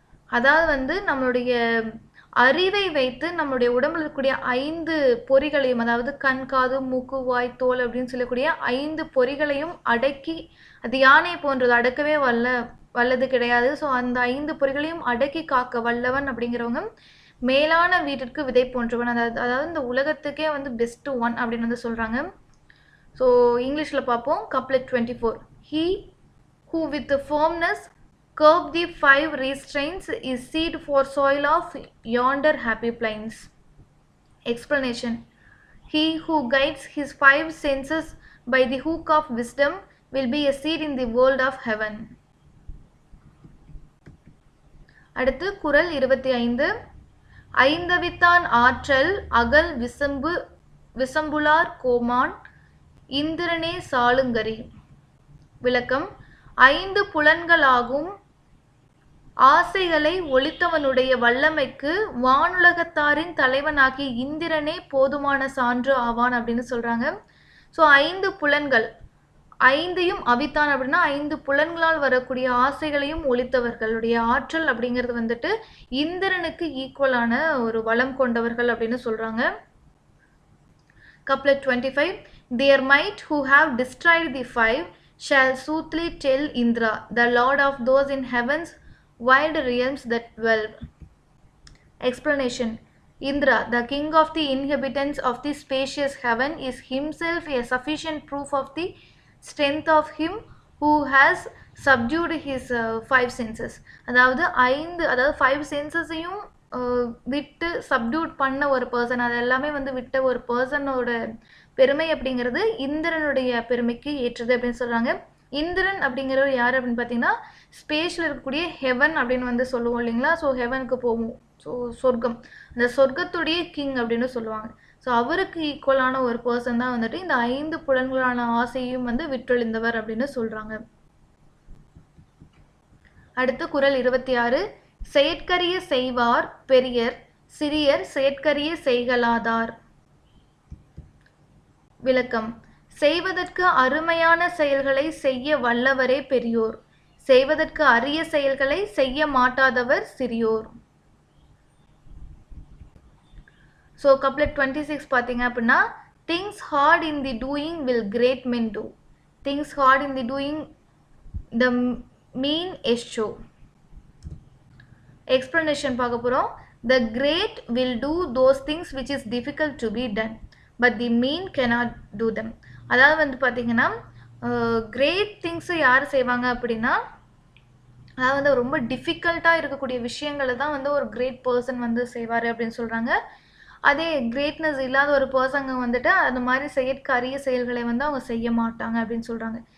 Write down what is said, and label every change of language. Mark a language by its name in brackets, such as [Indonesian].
[Tamil] அதாவது நம்மளுடைய அறிவை வைத்து நம்மளுடைய உடம்புல இருக்கக்கூடிய 5 பொறிகளையும், அதாவது கண், காது, மூக்கு, வாய், தோல் அப்படின்னு சொல்லக்கூடிய 5 பொறிகளையும் அடக்கி, அது யானை போன்றது, அடக்கவே வல்லது கிடையாது. ஸோ அந்த 5 பொறிகளையும் அடக்கி காக்க வல்லவன் அப்படிங்கிறவங்க மேலான வீட்டிற்கு விதை போன்றவன். அதாவது இந்த உலகத்துக்கே பெஸ்ட் ஒன் அப்படின்னு சொல்றாங்க. ஸோ இங்கிலீஷில் பார்ப்போம். Couplet 24. [English] He who with firmness curb the 5 restraints is seed for soil of yonder happy plains. Explanation. He who guides his 5 senses by the hook of wisdom will be a seed in the world of heaven. [Tamil] அடுத்து குறள் 25. ஐந்தவித்தான் ஆற்றல் அகல் விசம்புலார் கோமான் இந்திரனே சாளுங்கரி. விளக்கம். 5 புலன்களாகும் ஆசைகளை ஒழித்தவனுடைய வல்லமைக்கு வானுலகத்தாரின் தலைவனாகிய இந்திரனே போதுமான சான்று ஆவான் அப்படின்னு சொல்றாங்க. ஸோ 5 புலன்கள், 5ஐயும் அவித்தான் அப்படின்னா 5 புலன்களால் வரக்கூடிய ஆசைகளையும் ஒழித்தவர்களுடைய ஆற்றல் அப்படிங்கிறது இந்திரனுக்கு ஈக்குவலான ஒரு வளம் கொண்டவர்கள் அப்படின்னு சொல்றாங்க. [English] Couplet 25. Their might who have destroyed the 5 shall soothly tell Indra, the lord of those in heaven's wild realms that dwell. Explanation. Indra, the king of the inhabitants of the spacious heaven, is himself a sufficient proof of the strength of him who has subdued his 5 senses. [Tamil] அதாவது 5 சென்சஸையும் விட்டு subdued பண்ண ஒரு person, அது எல்லாமே விட்ட ஒரு பர்சனோட பெருமை அப்படிங்கிறது இந்திரனுடைய பெருமைக்கு ஏற்றது அப்படின்னு சொல்றாங்க. இந்திரன் அப்படிங்கிறவர் யார் அப்படின்னு பார்த்தீங்கன்னா, ஸ்பேஸில் இருக்கக்கூடிய ஹெவன் அப்படின்னு சொல்லுவோம் இல்லைங்களா. ஸோ ஹெவனுக்கு போவோம். ஸோ சொர்க்கம், அந்த சொர்க்கத்துடைய கிங் அப்படின்னு சொல்லுவாங்க. ஸோ அவருக்கு ஈக்குவலான ஒரு பர்சன் தான் இந்த 5 புலன்களான ஆசையும் விட்டொழிந்தவர் அப்படின்னு சொல்றாங்க. அடுத்து குறள் 26. செயற்கரிய செய்வார் பெரியர், சிறியர் செயற்கரிய செய்கலாதார். விளக்கம். செய்வதற்கு அருமையான செயல்களை செய்ய வல்லவரே பெரியோர், செய்வதற்கு அரிய செயல்களை செய்ய மாட்டாதவர் சிறியோர். ஸோ கப்லெட் 26 பார்த்தீங்க அப்படின்னா, [English] things hard in the doing will great men do, things hard in the doing the mean eschew. [Tamil] Explanation பார்க்க போகிறோம். [English] The great will do those things which is difficult to be done, but the mean cannot do them. [Tamil] அதாவது பார்த்தீங்கன்னா, great திங்ஸை யார் செய்வாங்க அப்படின்னா, அதாவது ரொம்ப டிஃபிகல்ட்டாக இருக்கக்கூடிய விஷயங்களை தான் ஒரு கிரேட் பர்சன் செய்வார் அப்படின்னு சொல்கிறாங்க. அதே கிரேட்னஸ் இல்லாத ஒரு பர்சங்க அந்த மாதிரி செயற்க அரிய செயல்களை அவங்க செய்ய மாட்டாங்க அப்படின்னு சொல்கிறாங்க.